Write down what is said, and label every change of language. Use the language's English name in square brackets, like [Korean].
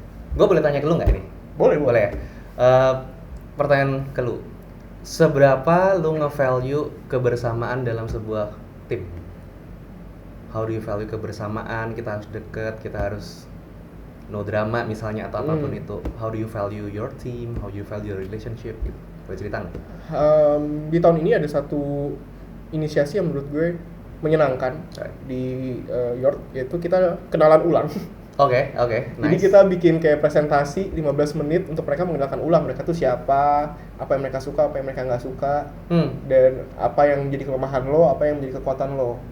[Indonesian] Gue boleh tanya ke lu nggak ini? Boleh ya. Pertanyaan ke lu, seberapa lu nge-value kebersamaan dalam sebuah tim? [English] How do you value kebersamaan? [Indonesian] Kita harus deket, kita harus [English] no drama [Indonesian] misalnya, atau apapun itu. [English] How do you value your team? How do you value your relationship? [Indonesian] Gitu. Boleh cerita nggak? Di tahun ini ada satu inisiasi yang menurut gue menyenangkan di York, yaitu kita kenalan ulang. [English] Nice. [Indonesian] Jadi kita bikin kayak presentasi 15 menit untuk mereka mengenalkan ulang mereka tuh siapa, apa yang mereka suka, apa yang mereka nggak suka, dan apa yang menjadi kelemahan lo, apa yang menjadi kekuatan lo.